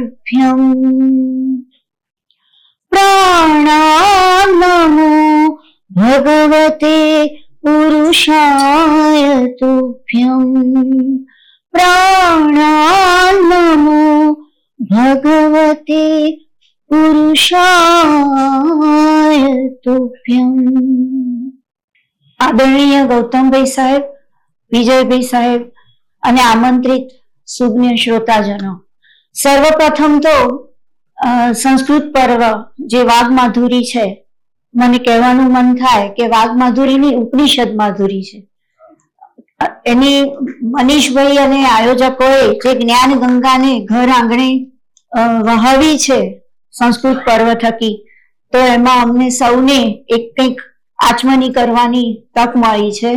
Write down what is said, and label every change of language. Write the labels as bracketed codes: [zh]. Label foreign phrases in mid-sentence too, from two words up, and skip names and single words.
[sa] तुभ्यम् प्राणान्नमो भगवते पुरुषाय तुभ्यम् प्राणान्नमो भगवते पुरुषाय तुभ्यम्। [gu] આદરણીય ગૌતમભાઈ સાહેબ, વિજયભાઈ સાહેબ અને આમંત્રિત સુજ્ઞ શ્રોતાજનો, સર્વપ્રથમ તો સંસ્કૃત પર્વ જે વાઘ માધુરી છે, મને કહેવાનું મન થાય કે વાઘ માધુરીની ઉપનિષદ માધુરી છે. એની મનીષભાઈ અને આયોજકોએ જે જ્ઞાન ગંગાને ઘર આંગણે વહાવી છે સંસ્કૃત પર્વ થકી, તો એમાં અમને સૌને એક કંઈક આચમની કરવાની તક મળી છે.